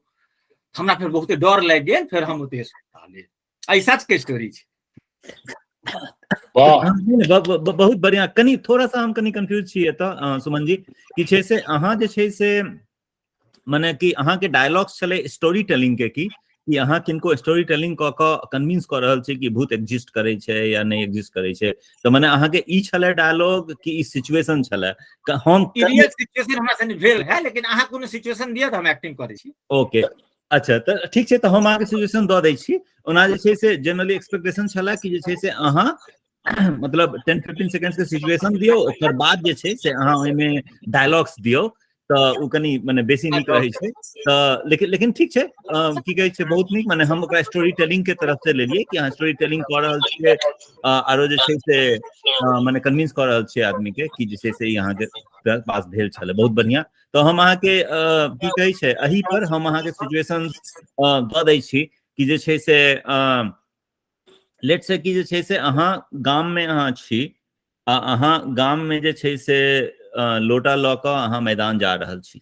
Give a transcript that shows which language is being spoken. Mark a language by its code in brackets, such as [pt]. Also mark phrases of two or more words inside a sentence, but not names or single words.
[mai] हमरा फिर बहुते डर लागि गेल, फिर हम ओते सुता ले। सच के स्टोरी छै। बहुत बढ़िया। कनी थोड़ा सा हम कनी कंफ्यूज छियै तऽ सुमन जी कि छै से अहाँ जे छै से माने कि अहाँ के डायलॉग्स चले [en] story telling [mai] के की अहाँ किनको [en] story telling [mai] क के कन्विंस कर रहल छै कि भूत एग्जिस्ट करे छै या नहीं एग्जिस्ट करे छै? तो माने अहाँ के ई छले डायलॉग कि ई सिचुएशन छले? हम [en] real situation [mai] हमरा संगे भेल है, लेकिन अहाँ कोनो सिचुएशन दिया त हम एक्टिंग करै छी। ओके अच्छा, तो ठीक छै, तो हम अहाँ के सिचुएशन दऽ दै छी। ओना जे छै से जनरली एक्सपेक्टेशन छले कि जे छै से अहाँ मतलब 10-15 सेकेंड्स के सिचुएशन दियो, ओकर बाद जे छै से अहाँ ओइमे डायलॉग्स दियो तऽ उ कनी माने बेसी नीक रहै छै। तऽ लेकिन ठीक छै, की कहै छै, बहुत नीक, माने हम ओकरा [en] story telling [mai] के तरफ से लेलियै कि अहाँ स्टोरी टेलिंग कऽ रहल छियै, आरो जे छै से माने कन्विंस कऽ रहल छियै आदमी के कि जे छै से यहाँ के पास भेल छलै। बहुत बढ़िया। तो हम अहाँके की कहै छै, एही पर हम अहाँके सिचुएशन दऽ दै छी कि जे छै से लेट से कि जे छै से अहाँ गाम में अहाँ छी, अहाँ गाम में जे छै से लोटा लऽ कऽ अहाँ मैदान जा रहल छी।